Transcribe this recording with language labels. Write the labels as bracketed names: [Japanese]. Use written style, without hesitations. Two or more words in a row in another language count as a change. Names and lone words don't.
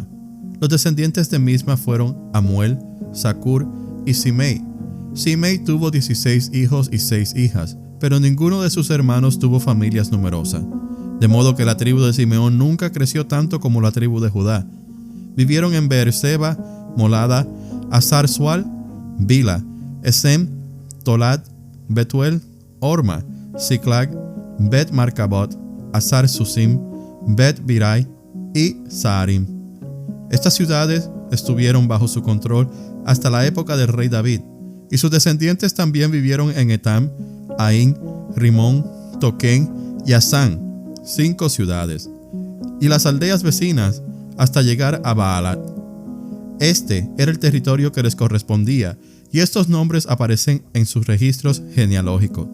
[Spanish] Los descendientes de Misma fueron Amuel, Zacur y Simei. Simei tuvo 16 hijos y 6 hijas, pero ninguno de sus hermanos tuvo familias numerosas, de modo que la tribu de Simeón nunca creció tanto como la tribu de Judá. Vivieron en Beerseba, Molada, Hazar-Sual, Bila, Esem, Tolad, Betuel, Orma, Ziklag, Bet-Marcabot, Hazar-Susim, Bet-Birai y Saarim. Estas ciudades estuvieron bajo su control hasta la época del rey David, y sus descendientes también vivieron en Etam, Ain, Rimón, Toquén y Asán, 5 ciudades. y las aldeas vecinas hasta llegar a Baalat. Este era el territorio que les correspondía, y estos nombres aparecen en sus registros genealógicos.